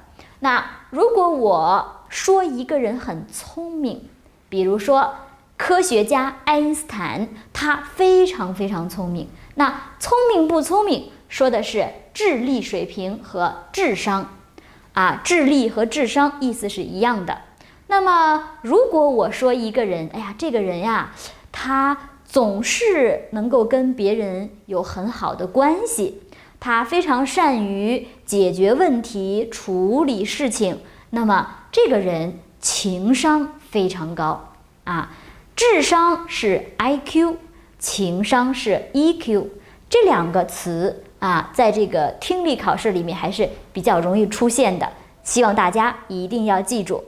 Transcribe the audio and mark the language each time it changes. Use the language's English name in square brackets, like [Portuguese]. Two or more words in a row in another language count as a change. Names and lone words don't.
[Chinese] 那如果我說一個人很聰明，比如說科學家愛因斯坦，他非常非常聰明。那聰明不聰明，說的是智力水平和智商，智力和智商意思是一樣的。那麼如果我說一個人，這個人呀，他總是能夠跟別人有很好的關係，他非常善於解決問題、處理事情，那麼這個人情商非常高智商是 IQ， 情商是 EQ， 這兩個詞在這個听力考試裡面還是比較容易出現的，希望大家一定要記住。